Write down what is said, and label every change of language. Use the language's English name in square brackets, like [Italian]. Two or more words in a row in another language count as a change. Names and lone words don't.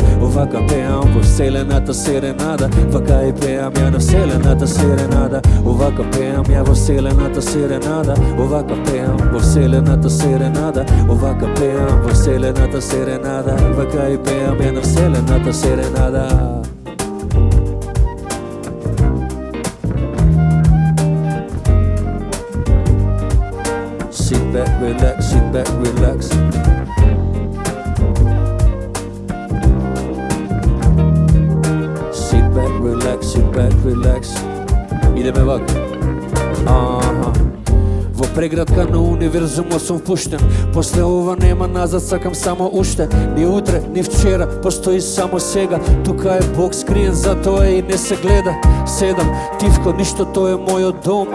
[Macedonian] Овака пеам во вселената серенада. Вака и пеам ја на вселената серенада. Овака пеам ја во вселената серенада. Овака пеам во вселената серенада. Овака пеам во вселената серенада. Вака и пеам ја на вселената серенада. [English] Sit back, relax, sit back, relax. Sit back, relax, sit back, relax. [Macedonian] Идеме вака. Во преградка на универзумот сум впуштен. После ова нема назад, сакам само уште. Ни утре, ни вчера, постои само сега. Тука е Бог скриен, затоа и не се гледа. Седам, тивко, ништо, тој е мојот дом.